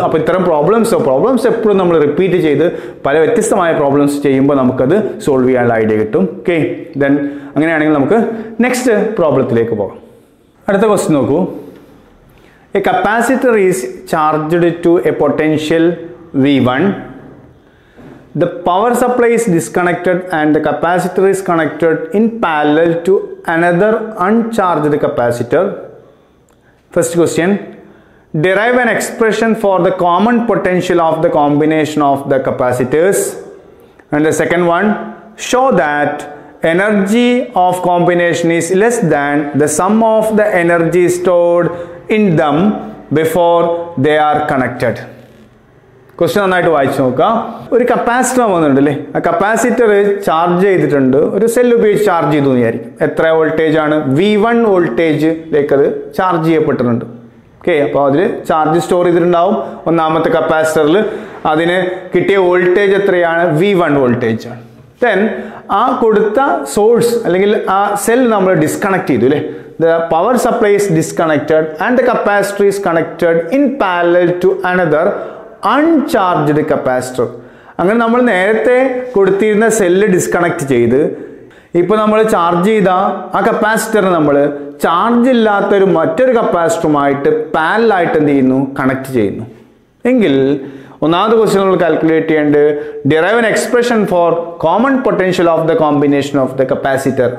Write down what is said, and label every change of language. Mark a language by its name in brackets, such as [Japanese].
[Malayalam] അപ്പോൾ ഇത്തരം പ്രോബ്ലംസ് എപ്പോഴും നമ്മൾ റിപ്പീറ്റ് ചെയ്ത് പല വ്യത്യസ്തമായ പ്രോബ്ലംസ് ചെയ്യുമ്പോൾ നമുക്കത് സോൾവ് ചെയ്യാനുള്ള ഐഡിയ കിട്ടും. ഓക്കെ, ദെൻ അങ്ങനെയാണെങ്കിൽ നമുക്ക് നെക്സ്റ്റ് പ്രോബ്ലത്തിലേക്ക് പോകാം. അടുത്ത ക്വസ്റ്റ്യൻ നോക്കൂ. [English] A capacitor is charged to a potential V1. The power supply is disconnected and the capacitor is connected in parallel to another uncharged capacitor. First question, derive an expression for the common potential of the combination of the capacitors. And the second one, show that energy of combination is less than the sum of the energy stored in them before they are connected. [Malayalam] Question നന്നായിട്ട് വായിച്ചു നോക്കുക. ഒരു capacitor വന്നിട്ടുണ്ട് അല്ലേ, ആ capacitor charge ചെയ്തിട്ടുണ്ട്, ഒരു cell ഉപയോഗിച്ച് ചാർജ് ചെയ്തു എന്ന് വിചാരിക്കും. എത്ര വോൾട്ടേജ് ആണ്? V1 വോൾട്ടേജിലേക്ക് അത് ചാർജ് ചെയ്യപ്പെട്ടിട്ടുണ്ട്. ഓക്കെ, അപ്പോൾ അതിൽ ചാർജ് സ്റ്റോർ ചെയ്തിട്ടുണ്ടാവും. ഒന്നാമത്തെ കപ്പാസിറ്ററിൽ അതിന് കിട്ടിയ വോൾട്ടേജ് എത്രയാണ്? V1 വോൾട്ടേജ് ആണ്. ദെൻ ആ കൊടുത്ത സോഴ്സ് അല്ലെങ്കിൽ ആ സെൽ നമ്മൾ ഡിസ്കണക്ട് ചെയ്തു അല്ലേ. [English] The power supply is disconnected and the capacitor is connected in parallel to another uncharged capacitor. [Malayalam] അങ്ങനെ നമ്മൾ നേരത്തെ കൊടുത്തിരുന്ന സെല്ല് ഡിസ്കണക്ട് ചെയ്ത് ഇപ്പോൾ നമ്മൾ ചാർജ് ചെയ്ത ആ കപ്പാസിറ്റർ നമ്മൾ ചാർജ് ഇല്ലാത്തൊരു മറ്റൊരു കപ്പാസിറ്ററുമായിട്ട് പാരലായിട്ട് എന്ത് ചെയ്യുന്നു? കണക്ട് ചെയ്യുന്നു. എങ്കിൽ ഒന്നാമത്തെ ക്വസ്റ്റ്യൻ നമ്മൾ കാൽക്കുലേറ്റ് ചെയ്യേണ്ടത് [English] Derive an expression for common potential of the combination of the capacitor.